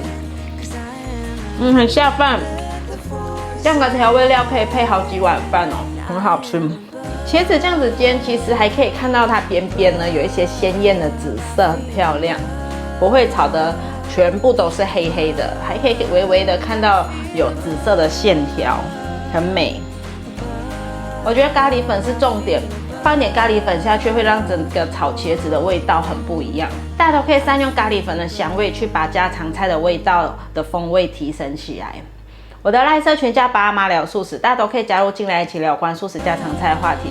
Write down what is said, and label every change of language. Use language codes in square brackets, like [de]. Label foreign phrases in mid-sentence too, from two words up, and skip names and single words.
[zh] 很下飯，這樣的調味料可以配好幾碗飯哦，很好吃。茄子這樣子煎，其實還可以看到它邊邊呢有一些鮮豔的紫色，很漂亮，不會炒得全部都是黑黑的，還可以微微的看到有紫色的線條，很美。我覺得咖喱粉是重點，放一點咖喱粉下去，會讓整個炒茄子的味道很不一樣。大家都可以善用咖喱粉的香味，去把家常菜的味道的風味提升起來。我的賴社群叫爸媽聊素食，大家都可以加入進來一起聊關素食家常菜的話題。